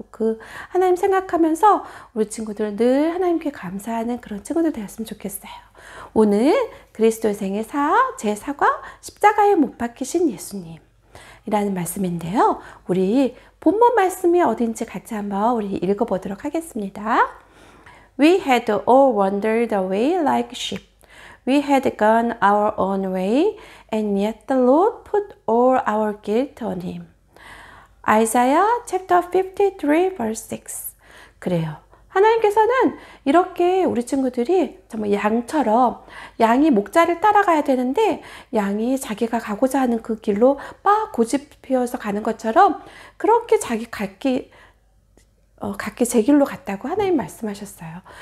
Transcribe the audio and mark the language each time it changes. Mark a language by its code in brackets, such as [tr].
[ko] 그 하나님 생각하면서 우리 친구들 늘 하나님께 감사하는 그런 친구들 되었으면 좋겠어요. 오늘 그리스도의 생애 제 사과 십자가에 못 박히신 예수님 이라는 말씀인데요. 우리 본문 말씀이 어딘지 같이 한번 우리 읽어보도록 하겠습니다. [en] We had all wandered away like sheep. We had gone our own way, and yet the Lord put all our guilt on him. Isaiah chapter 53 verse 6. [ko] 그래요. 하나님께서는 이렇게 우리 친구들이 정말 양처럼 양이 목자를 따라가야 되는데 양이 자기가 가고자 하는 그 길로 막 고집피워서 가는 것처럼 그렇게 자기 각기 제 길로 갔다고 하나님 말씀하셨어요.